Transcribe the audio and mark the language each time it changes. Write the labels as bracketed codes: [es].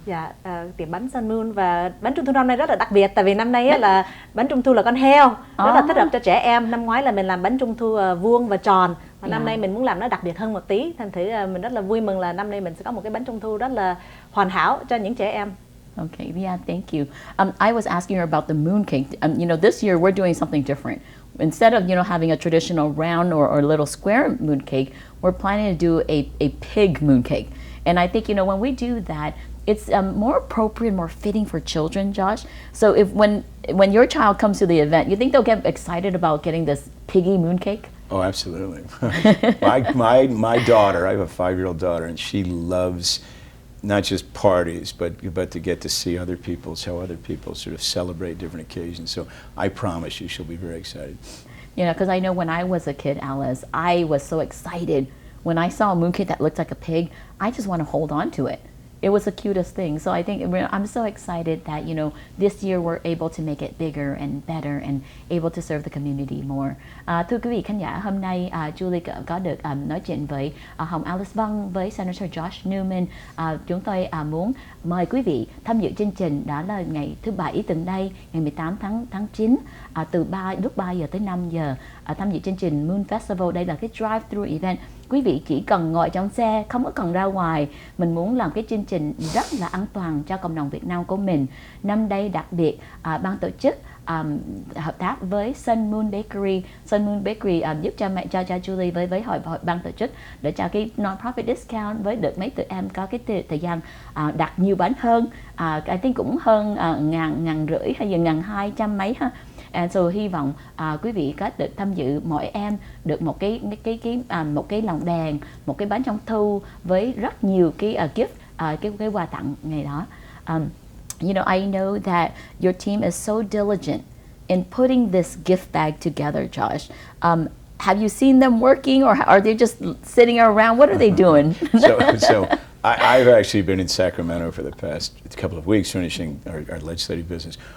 [vi] Dạ, tiệm bánh Sun Moon. Và bánh Trung Thu năm nay rất là đặc biệt, tại vì năm nay á, là bánh Trung Thu là con heo, rất là thích hợp cho trẻ em. Năm ngoái là mình làm bánh Trung Thu vuông và tròn, và năm nay mình muốn làm nó đặc biệt hơn một tí. Thành thử mình rất là vui mừng là năm nay mình sẽ có một cái bánh Trung Thu rất là hoàn hảo cho những trẻ em. [en] Okay, yeah, thank you. I was asking her about the mooncake. This year we're doing something different. Instead of having a traditional round or little square mooncake, we're planning to do a pig mooncake. And I think when we do that, it's more appropriate, more fitting for children, Josh. So when your child comes to the event, you think they'll get excited about getting this piggy mooncake? Oh, absolutely. my daughter, I have a 5-year-old daughter, and she loves not just parties, but to get to see how other people sort of celebrate different occasions. So I promise you, she'll be very excited. Because I know when I was a kid, Alyse, I was so excited when I saw a mooncake that looked like a pig. I just want to hold on to it. It was the cutest thing. So I think I'm so excited that this year we're able to make it bigger and better and able to serve the community more. [vi] Thưa quý vị khán giả, hôm nay Julie có được nói chuyện với Hồng Alyse Vân, với Senator Josh Newman. Chúng tôi muốn mời quý vị tham dự chương trình, đó là ngày thứ Bảy tuần đây, ngày 18 tháng 9, từ lúc 3 giờ tới 5 giờ, tham dự chương trình Moon Festival. Đây là cái drive-thru event. Quý vị chỉ cần ngồi trong xe, không có cần ra ngoài. Mình muốn làm cái chương trình rất là an toàn cho cộng đồng Việt Nam của mình. Năm nay đặc biệt, ban tổ chức hợp tác với Sun Moon Bakery. Sun Moon Bakery giúp cho Julie với hội ban tổ chức để cho cái non-profit discount, với được mấy tụi em có cái thời gian đặt nhiều bánh hơn. [en] I think [vi] cũng hơn 1,500 hay 1,200 mấy ha. [en] And so [vi] hy vọng quý vị có được tham dự, mỗi em được một cái lồng đèn, một cái bánh trung thu với rất nhiều cái gift, cái quà tặng ngày đó. [en] You know, I know that your team is so diligent in putting this gift bag together, Josh. Have you seen them working, or are they just sitting around? What are they doing? So I've actually been in Sacramento for the past couple of weeks finishing our legislative business.